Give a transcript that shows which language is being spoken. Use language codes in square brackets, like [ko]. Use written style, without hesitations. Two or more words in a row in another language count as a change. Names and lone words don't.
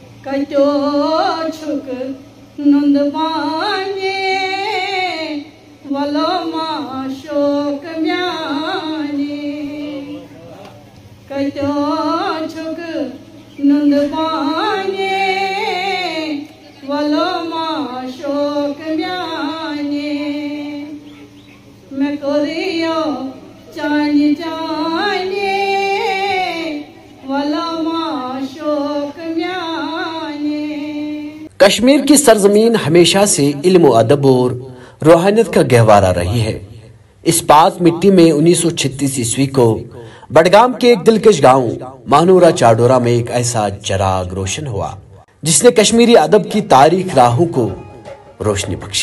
[ks] कतो छुक नुंद बाने वलो माशोक म्याने कतो छुक नुंद बाने वलो माशोक म्याने मैं कोरियो चानी जाने वलो माशोक म्याने। [ur] کشمیر کی سرزمین ہمیشہ سے علم اور ادب اور روحانیت کا گہوارہ رہی ہے. اس پاک مٹی میں 1936 عیسوی کو بڈگام کے ایک دلکش گاؤں مانورہ چاڈورہ میں ایک ایسا چراغ روشن ہوا جس نے کشمیری ادب کی تاریخ راہوں کو روشنی بخشی.